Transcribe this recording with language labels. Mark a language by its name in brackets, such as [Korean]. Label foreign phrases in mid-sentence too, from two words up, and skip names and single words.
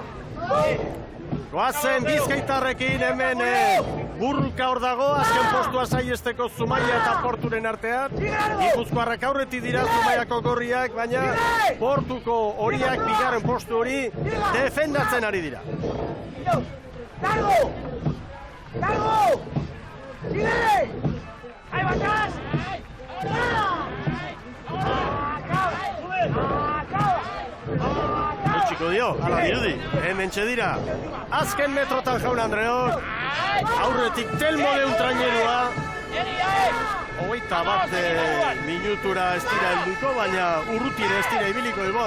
[Basque] Goazen Bizkaitarrekin hemen burruka hor dago, azken postua saiesteko Zumaia eta Porturen artean. Gipuzkoarrak aurretik dira Zumaiako gorriak, baina Portuko horiak bigarren postu hori defendatzen ari dira. [Spanish] ¡Cargo! ¡Sigue! ¡Ahí va atrás! [Basque] Eutxiko dio, ala dirudi, hemen txedira. Azken metrotan Jaun Andreok, aurretik Telmo Neutrainerua. 21 minutura ez dira helduko, baina urrutire ez dira ibiliko ibon.